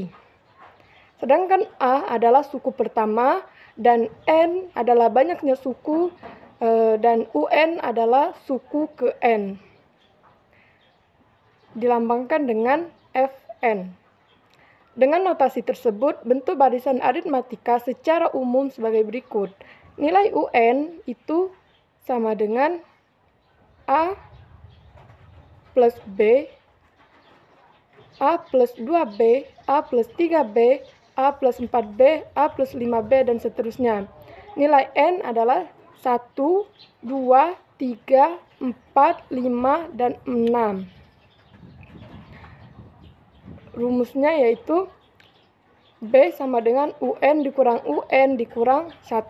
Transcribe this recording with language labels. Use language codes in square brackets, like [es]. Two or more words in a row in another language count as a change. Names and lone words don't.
[id] Sedangkan A adalah suku pertama dan N adalah banyaknya suku dan UN adalah suku ke N. Dilambangkan dengan FN. Dengan notasi tersebut, bentuk barisan aritmatika secara umum sebagai berikut. Nilai UN itu sama dengan A plus B, A plus 2B, A plus 3B, A plus 4B, A plus 5B, dan seterusnya. Nilai N adalah 1, 2, 3, 4, 5, dan 6. Rumusnya yaitu B sama dengan UN dikurang 1.